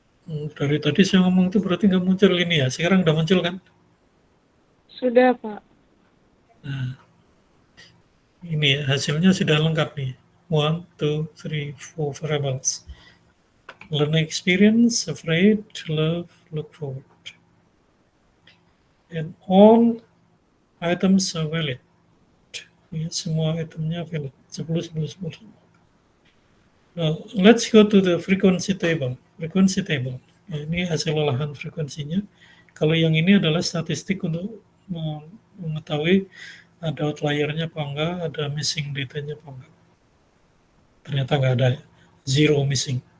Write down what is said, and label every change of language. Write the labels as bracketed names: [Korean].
[Indonesian] Dari tadi saya ngomong itu berarti nggak muncul ini ya. Sekarang udah muncul kan? Sudah, Pak. Nah, ini ya, hasilnya sudah lengkap nih. [English] 1, 2, 3, 4 variables. Learning experience, afraid, love, look forward. And all items are valid. [Indonesian] Ya, semua itemnya valid. [English] 10, 10, 10. Now, let's go to the frequency table. Frequency table. [Indonesian] Ya, ini hasil olahan frekuensinya. Kalau yang ini adalah statistik untuk mengetahui ada outliernya apa enggak, ada missing datanya apa enggak. Ternyata enggak ada, zero missing.